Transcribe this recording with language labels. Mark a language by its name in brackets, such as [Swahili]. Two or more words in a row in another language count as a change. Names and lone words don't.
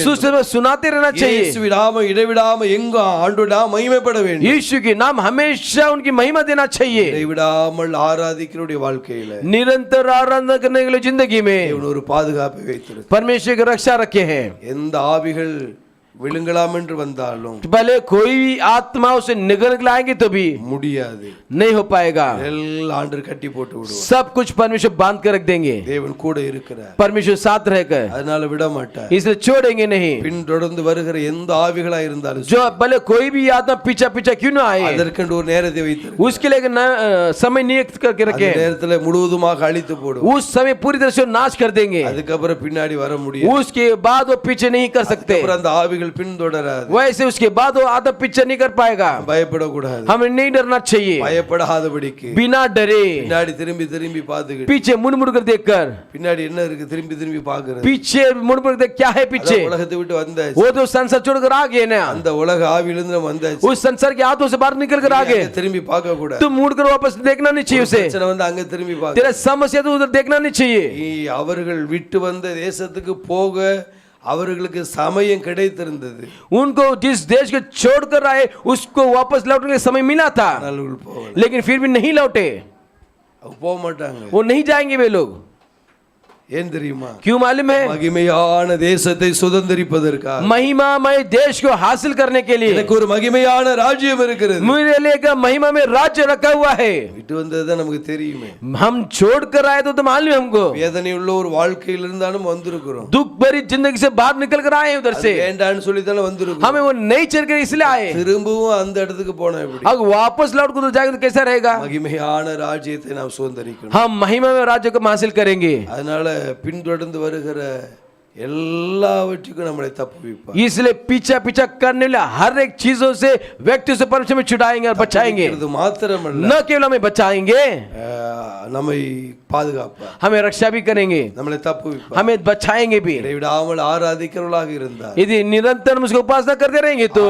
[Hindi] सुसमाचार सुनाते रहना चाहिए. [Tamil] இயேசு விடாம இடைவிடாம எங்க ஆண்டவருடைய நாமம் மகிமைப்பட வேண்டும். [Hindi] यीशु के नाम हमेशा उनकी महिमा देना चाहिए. [Tamil] இடைவிடாமல் ஆராதிக்கிறவருடைய வாழ்க்கையில [Hindi] निरंतर आराधना करने के लिए जिंदगी में [Tamil] தேவன் ஒரு பாதுகாப்பை வைத்திருக்கிறார். [Hindi] परमेश्वर की रक्षा रखे हैं. [Tamil] எந்த ஆவிகள் விழுங்கலாம் என்று வந்தாலும் [Hindi] भले कोई भी आत्मा उसे निगल लाएंगे तो भी [Tamil] முடியாது. [Hindi] नहीं हो पाएगा. [Tamil] எல்லாம் ஆண்டவர் கட்டி போட்டு விடுவார். [Hindi] सब कुछ परमेश्वर बांध कर रख देंगे. [Tamil] தேவன் கூட இருக்கிறார். [Hindi] परमेश्वर साथ रहकर, [Tamil] அதனால விட மாட்டார். [Hindi] इसलिए छोड़ेंगे नहीं. [Tamil] பின் தொடர்ந்து வருகிற எந்த ஆவிகளா இருந்தாலும் [Hindi] जो भले कोई भी आत्मा पीछा पीछा क्यों ना आए, [Tamil] அதற்கென்று ஒரு நேரத்தை வைத்திருக்கிறார். [Hindi] उसके लिए समय नियुक्त करके [Tamil] அந்த [Hindi] रखे. [Tamil] நேரத்துல முழுவதுமாக அழித்து போடும். [Hindi] उस समय पूरी तरह से नाश कर देंगे. [Tamil] அதுக்கப்புறம் பின்னாடி வர முடியாது. [Hindi] उसके बाद वो पीछे नहीं कर सकते. [Tamil] அதுக்கப்புறம் அந்த ஆவிகள் பின்தொடராது. [Hindi] वैसे उसके बाद वो आधा पीछे नहीं कर पाएगा. [Tamil] பயப்படக்கூடாது. [Hindi] हमें नहीं डरना चाहिए. [Tamil] பயப்படாதபடிக்கு [Hindi] बिना डरे [Tamil] பின்னாடி திரும்பி திரும்பி பார்த்துக்கிட்டு [Hindi] पीछे मुड़ मुड़ कर देखकर, [Tamil] பின்னாடி என்ன இருக்கு திரும்பி திரும்பி பார்க்கிறது. [Hindi] पीछे मुड़ मुड़ कर देख क्या है पीछे. [Tamil] அதான் உலகத்தை விட்டு வந்தாச்சு. [Hindi] वो तो संसार छोड़कर आ गए ना. [Tamil] அந்த உலக ஆவியிலிருந்து நம்ம வந்தாச்சு. [Hindi] उस संसार के हाथों से बाहर निकल कर आ गए. [Tamil] அங்க திரும்பி பார்க்க கூடாது. [Hindi] तुम मुड़ कर वापस देखना नहीं चाहिए उसे. [Tamil] பிரச்சனை வந்து அங்க திரும்பி பார்க்க. [Hindi] तेरा समस्या तो उधर देखना नहीं चाहिए. [Tamil] அவர்கள் விட்டு வந்த தேசத்துக்கு போக அவர்களுக்கு சமயம் கிடைத்திருந்தது. [Hindi] उनको जिस देश को छोड़कर आए उसको वापस लौटने का समय मिला था, [Tamil] அவர்கள் போகல. [Hindi] लेकिन फिर भी नहीं लौटे. [Tamil] அவங்க போக மாட்டாங்க. [Hindi] वो नहीं जाएंगे वे लोग. [Tamil] ஏன் தெரியுமா? [Hindi] क्यों मालूम है? [Tamil] மகிமையான தேசத்தை சுதந்தரிப்பதற்காக. [Hindi] महिमामय देश को हासिल करने के लिए [Tamil] எனக்கு ஒரு மகிமையான ராஜ்யம் இருக்கிறது. [Hindi] मेरे लिए का महिमा में राज्य रखा हुआ है. [Tamil] விட்டு வந்ததுதான் நமக்கு தெரியுமே. [Hindi] हम छोड़ कर आए तो मालूम है हमको. [Tamil] வேதனை உள்ள ஒரு வாழ்க்கையில இருந்தாலும் வந்திருக்கிறோம். [Hindi] दुख भरी जिंदगी से बाहर निकल कर आए उधर से. [Tamil] வேண்டான்னு சொல்லி தான வந்திருக்கிறோம். [Hindi] हमें वो नहीं चल कर इसलिए आए. [Tamil] திரும்பவும் அந்த இடத்துக்கு போனா எப்படி? [Hindi] अब वापस लौट कर तो जाएंगे तो कैसा रहेगा? [Tamil] மகிமையான ராஜ்யத்தை நாம் சுதந்தரிக்கணும். [Hindi] हम महिमा में राज्य को हासिल करेंगे. [Tamil] அதனால பின்தொடர்ந்து வருகிற எல்லாவற்றுக்கும் நம்மளை தப்புவிப்பார். [Hindi] इसलिए पीछा पीछा करने वाले हर एक चीजों से व्यक्ति से परमेश्वर में छुड़ाएंगे और बचाएंगे. [Tamil] இது மாத்திரமல்ல, [Hindi] न केवल हमें बचाएंगे, [Tamil] நம்மை பாதுகாப்பார். [Hindi] हमें रक्षा भी करेंगे, [Tamil] நம்மளை தப்புவிப்பார். [Hindi] हमें बचाएंगे भी. [Tamil] இடைவிடாமல் ஆராதிக்கிறவர்களாக இருந்தார் [Hindi] यदि निरंतर हम उसको उपासना करते रहेंगे तो